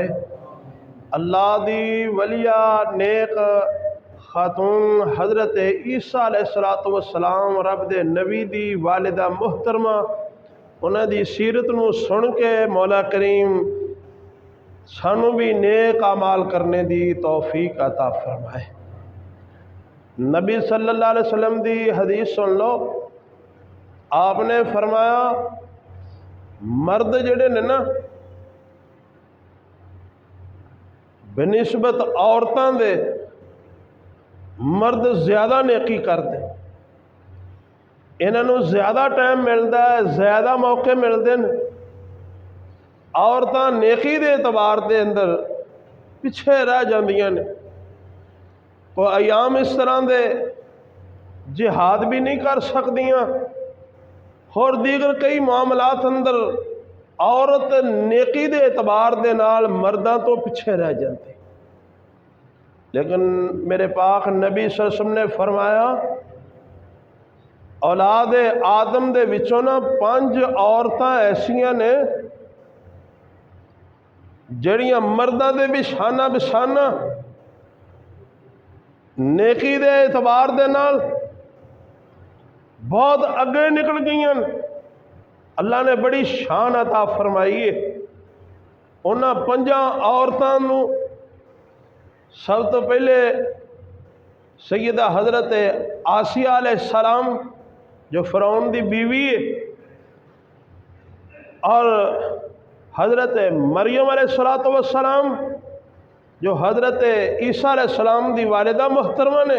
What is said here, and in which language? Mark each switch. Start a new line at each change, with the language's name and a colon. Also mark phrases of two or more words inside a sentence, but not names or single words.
Punjabi: اللہ دی ولیہ نیک خاتون حضرت عیسیٰ
Arabic: علیہ الصلوٰۃ والسلام
Punjabi: رب دے نبی دی والدہ محترمہ انہاں دی سیرت نوں سن کے مولا کریم سانوں بھی نیک اعمال کرنے دی توفیق عطا فرمائے. نبی
Arabic: صلی اللہ علیہ وسلم
Punjabi: دی حدیث سن لو.
Urdu: آپ نے فرمایا
Punjabi: مرد جڑے نے نا بنسبت عورتاں دے
Urdu: مرد زیادہ نیکی کرتے، انہوں زیادہ ٹائم ملتا ہے، زیادہ موقعے ملتے ہیں.
Punjabi: عورتاں نیکی دے اعتبار کے اندر پچھے رہ جاندیاں نے. کوئی ایام اس طرح دے جہاد بھی نہیں کر سکدیاں اور دیگر کئی معاملات اندر عورت نیکی دے اعتبار دے نال مرداں تو پچھے رہ جاتی. لیکن میرے پاک نبی
Arabic: صلی اللہ علیہ وسلم
Punjabi: نے فرمایا اولاد آدم دے وچوں نا 5 عورتاں ایسیاں نے جڑیاں مرداں دے بھی شانہ بشانہ نیکی دے اعتبار دے نال بہت اگے نکل گئی.
Urdu: اللہ نے بڑی شان عطا فرمائی ہے.
Punjabi: انہاں 5 عورتاں نوں سب تو پہلے سیدہ حضرت آسیہ علیہ السلام جو فرعون دی بیوی ہے، اور حضرت مریم
Arabic: علیہ الصلوٰۃ والسلام
Punjabi: جو حضرت عیسیٰ علیہ السلام دی والدہ محترمہ نے.